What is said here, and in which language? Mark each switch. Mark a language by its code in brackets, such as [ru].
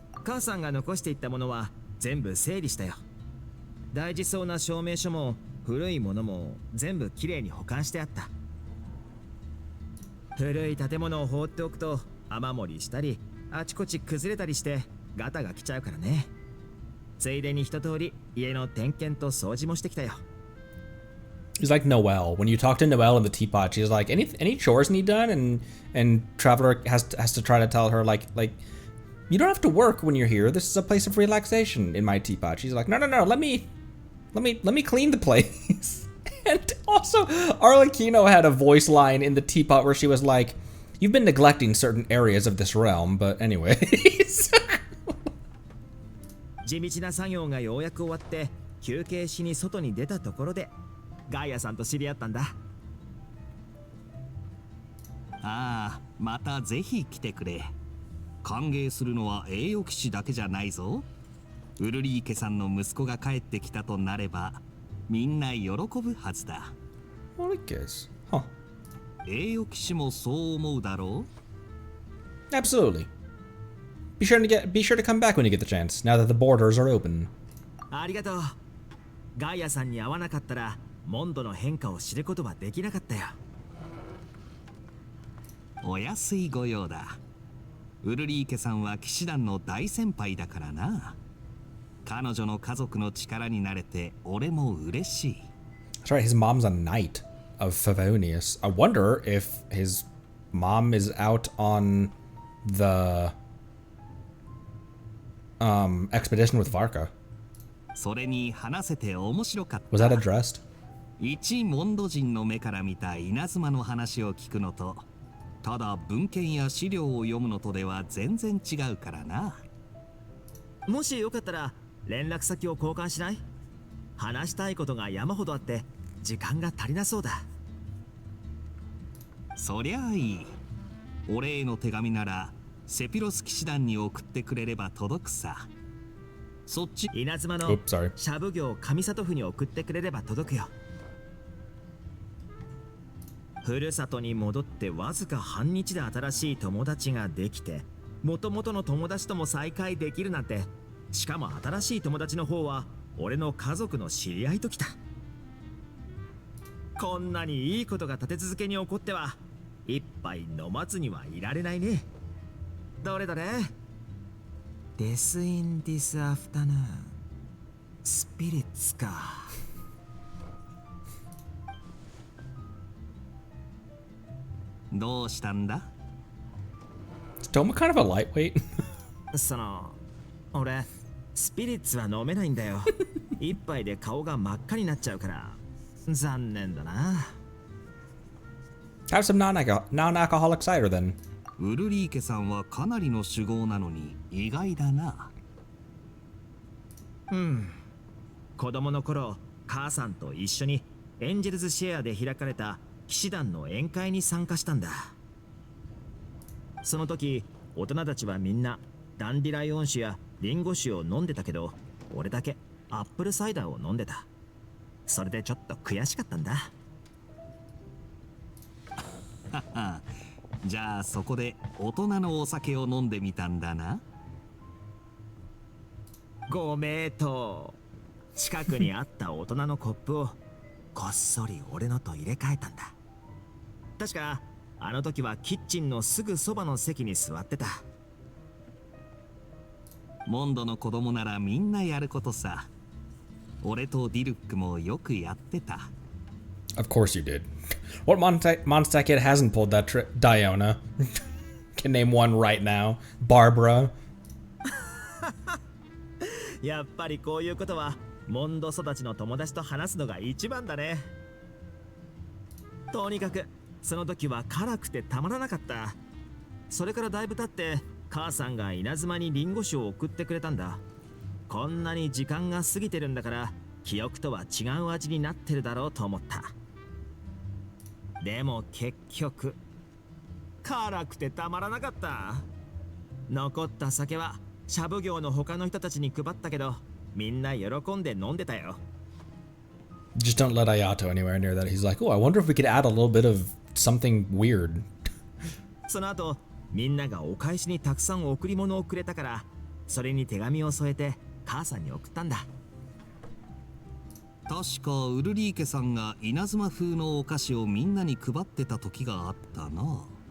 [ja] 母さんが残していったものは全部整理したよ。大事そうな証明書も古いものも全部きれいに保管してあった。古い建物を放っておくと雨漏りしたりあちこち崩れたりしてガタが来ちゃうからね。ついでに一通り家の点検と掃除もしてきたよ。 [en] He's like Noelle. When you talk to Noelle in the teapot, she's like, any chores need done? And Traveler has to try to tell her like you don't have to work when you're here. This is a place of relaxation in my teapot. She's like, no, let me clean the place. And also, Arlecchino had a voice line in the teapot where she was like, you've been neglecting certain areas of this realm, but anyways. [ja] 地道な作業がようやく終わって休憩しに外に出たところでガイアさんと知り合ったんだ。ああ、またぜひ来てくれ。歓迎するのは栄誉騎士だけじゃないぞ。ウルリー家さんの息子が帰ってきたとなればみんな喜ぶはずだ。 [en] Well, I guess. Huh. [ja] 栄誉騎士もそう思うだろう。 [en] Absolutely. Be sure to come back when you get the chance, now that the borders are open. [ja] ありがとう。ガイアさんに会わなかったらモンドの変化を知ることはできなかったよ。お安いご用だ。ウルリー家さんは騎士団の大先輩だからな。彼女の家族の力になれて俺も嬉しい。 [en] That's right, his mom's a knight of Favonius. I wonder if his mom is out on the expedition with Varka. [ja] それに話せて面白かった。 [en] Was that addressed? [ja] 一モンド人の目から見た稲妻の話を聞くのと、ただ文献や資料を読むのとでは全然違うからな。もしよかったら連絡先を交換しない？話したいことが山ほどあって時間が足りなそうだ。そりゃあいい。お礼の手紙ならセピロス騎士団に送ってくれれば届くさ。そっち稲妻の [en] Oops, sorry. [ja] シャブ業上里府に送ってくれれば届くよ。ふるさとに戻ってわずか半日で新しい友達ができて、元々の友達とも再会できるなんて。しかも新しい友達の方は俺の家族の知り合いときた。こんなにいいことが立て続けに起こっては一杯飲まずにはいられないね。どれどれ。 Death in this afternoon スピリッツか。どうしたんだ？ [en] Is Toma kind of a lightweight? [ja] その俺スピリッツは飲めないんだよ。一杯で顔が真っ赤になっちゃうから残念だな。 [en] Have some non-alcoholic cider then. [ja] ウルリー家さんはかなりの酒豪なのに意外だな。子供の頃母さんと一緒にエンジェルズシェアで開かれた騎士団の宴会に参加したんだ。その時大人たちはみんなダンディライオン酒やリンゴ酒を飲んでたけど、俺だけアップルサイダーを飲んでた。それでちょっと悔しかったんだ。じゃあそこで大人のお酒を飲んでみたんだな。ご名答。近くにあった大人のコップをこっそり俺のと入れ替えたんだ。確かあの時はキッチンのすぐそばの席に座ってた。モンドの子供ならみんなやることさ。俺とディルックもよくやってた。 [en] Of course you did. What Mondstadt kid hasn't pulled that trick? Diona. Can name one right now. Barbara. [ja] やっぱりこういうことはモンド育ちの友達と話すのが一番だね。とにかくその時は辛くてたまらなかった。それからだいぶ経って母さんが稲妻にリンゴ酒を送ってくれたんだ。こんなに時間が過ぎてるんだから記憶とは違う味になってるだろうと思った。でも結局辛くてたまらなかった。残った酒はシャブ業の他の人たちに配ったけど、みんな喜んで飲んでたよ。 [en] Just don't let Ayato anywhere near that. He's like, oh, I wonder if we could add a little bit of something weird. [ja] その後みんながお返しにたくさん贈り物をくれたから、それに手紙を添えて母さんに送ったんだ。確かウルリー家さんが稲妻風のお菓子をみんなに配ってた時があったな。